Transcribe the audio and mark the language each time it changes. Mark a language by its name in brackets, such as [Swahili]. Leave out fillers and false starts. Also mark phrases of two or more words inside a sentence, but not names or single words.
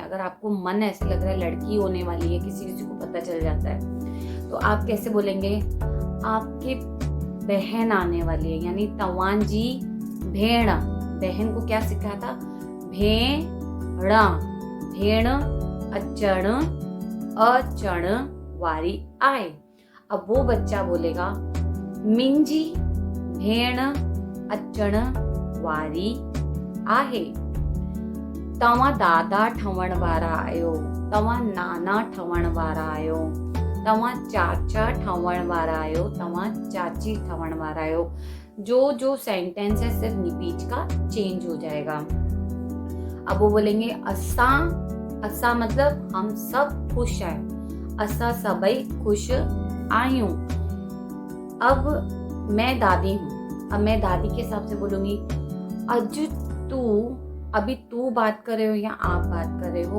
[Hindi] अगर आपको मन ऐसे लग रहा है लड़की होने वाली है, किसी किसी को पता चल जाता है, तो आप कैसे बोलेंगे, आपके बहन आने वाली है, यानी [Sindhi] तवांजी भेड़। [Hindi] बहन को क्या सिखाया था, भेड़ा, [Sindhi] भेड़ अचण वारी आए। [Hindi] अब वो बच्चा बोलेगा, [Sindhi] मिंजी भेण अचण वारी आहे। तवा दादा ठवण वारा आयो, तवा नाना ठवण वारा आयो, तवा चाचा ठवण वारा आयो, तवा चाची ठवण वारा आयो। [Hindi] जो सेंटेंस है सिर्फ बीच का चेंज हो जाएगा। अब वो बोलेंगे असा, असा मतलब हम सब खुश हैं, [Sindhi] असा सबई खुश आयूं। [Hindi] अब मैं दादी हूँ, अब मैं दादी के हिसाब से बोलूंगी, अज तू, अभी तू बात कर रहे हो या आप बात कर रहे हो।